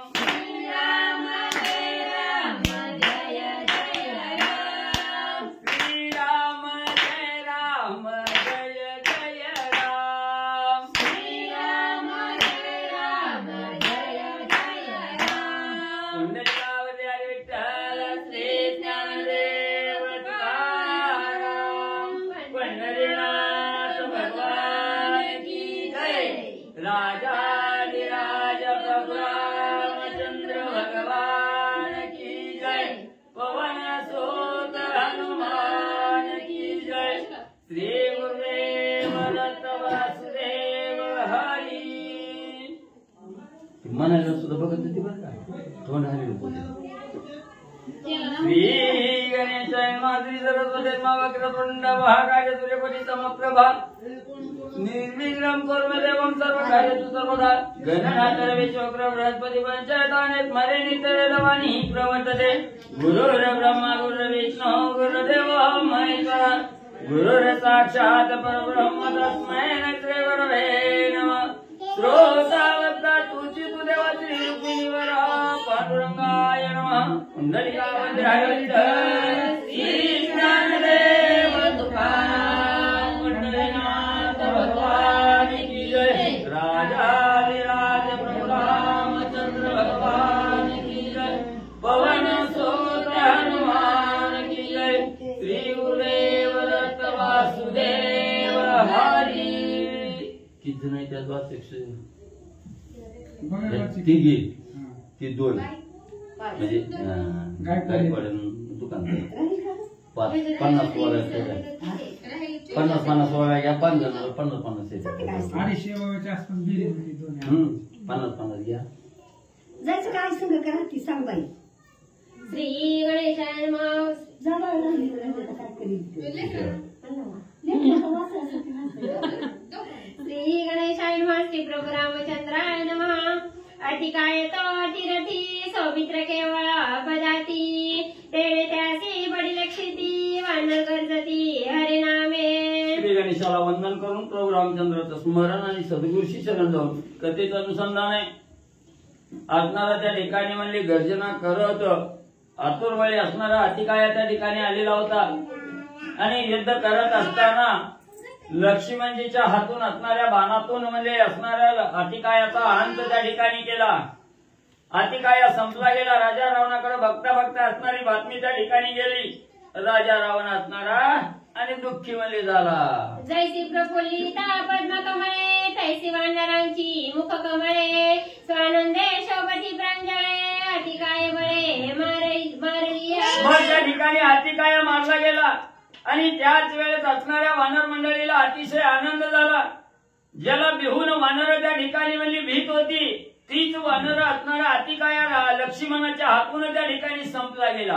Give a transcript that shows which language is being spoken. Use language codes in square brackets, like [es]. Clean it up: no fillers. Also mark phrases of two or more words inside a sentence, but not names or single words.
[sa] श्री राम जय जय जय राम। श्री राम जय जय जय राम। श्री राम जय जय राम। [mr] पुंडलिकावती हरी विठ्ठल श्री ज्ञानदेव तुकाराम। [hi] पंढरीनाथ भगवान की जय। राजाधिराज प्रभु रामचंद्र भगवान की जय। पवन सुत हनुमान की जय। [mr] श्री गुरुदेव दत्त वासुदेव हरी। मनाला सुद्धा बघत होती बरं का, तोंड हलेलं होतं. [sa] श्री गणेशाय माधुरी सरस्वती वक्रतुंड महाकाय सूर्यकोटी समप्रभा निर्विघ्नं कुरु मे देवं सर्वकार्येषु सर्वदा. गणनाथ विश्वक्र बृहस्पति पंचायताने स्मरे नित्यवेदवाणी प्रवर्तते. गुरुर्ब्रह्मा गुरुर्विष्णु गुरुर्देवो महेश्वरः. गुरुर् साक्षात् परब्रह्म तस्मै श्री गुरवे नमः. [mr] श्रोतावत्ता तुझी तू देवा [sa] श्री रुक्मिणीवरा पांडुरंगाय नमः. [mr] पुंडलिकावती हरी विठ्ठल श्री ज्ञानदेव तुकाराम. [hi] पंढरीनाथ भगवान की जय. राजाधिराज प्रभु रामचंद्र भगवान की जय. पवन सुत हनुमान की जय. [mr] श्री गुरुदेव दत्त वासुदेव हरी. किती जण आहेत त्यात वाचक? तिघी ती दोन म्हणजे गायकवाड दुकान 50 वगैरे 50 वगैरे घ्या. 5 जण 50 50 घ्या. जायचं काय संग करा ती सांग बाई. [sa] श्री गणेशाय नमः. [mr] जवळ राहिली तर काय करील [sa] श्री गणेशाय नमः. श्री प्रभु रामचंद्राय नमः. [mr] अतिकाय तो अतिरथी सौमित्र केवळ अपजाती. तेणे त्यासी बडी लक्षिती वानर गर्जती हरे नामे. श्री गणेशाला वंदन करून प्रभू रामचंद्राचं स्मरण आणि सद्गुरूशी शरण जाऊन कथेचं अनुसंधान आहे. असणारा त्या ठिकाणी म्हणली गर्जना करत आतुरवळी असणारा अतिकाया त्या ठिकाणी आलेला होता आणि युद्ध करत असताना लक्ष्मणजीच्या हातून असणाऱ्या बाणातून म्हणजे असणाऱ्या अतिकायाचा अंत त्या ठिकाणी केला. अतिकाया संपला गेला. राजा रावणाकडे बघता बघता असणारी बातमी त्या ठिकाणी गेली. राजा रावण असणारा आणि दुःखी म्हणजे झाला. जैसी प्रफुल्लिता पद्मकमळे तैसी वानरांची मुखकमळे. स्वानंदे शोभती प्रांजळे अतिकाय बळे मारली. मग त्या ठिकाणी अतिकाया मारला गेला आणि त्याच वेळेस असणाऱ्या वानर मंडळीला अतिशय आनंद झाला. ज्याला बिहून वानर त्या ठिकाणी म्हणजे भीत होती तीच वानर असणारा अतिकाया लक्ष्मणाच्या हातून त्या ठिकाणी संपला गेला.